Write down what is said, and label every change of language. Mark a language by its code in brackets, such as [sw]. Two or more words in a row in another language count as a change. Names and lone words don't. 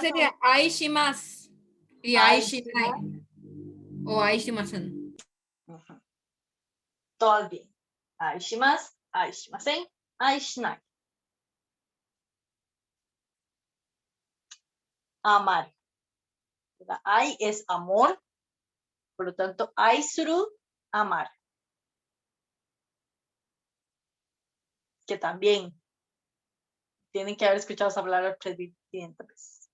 [es] sería aishimasu y aishinai o aishimasen. ujú, todo bien. [ja] 愛します、愛しません、愛しない. [es] Amar. ¿Verdad? Ai es amor, por lo tanto, aisuru, amar. Que también tienen que haber escuchado esa palabra 3.500 veces.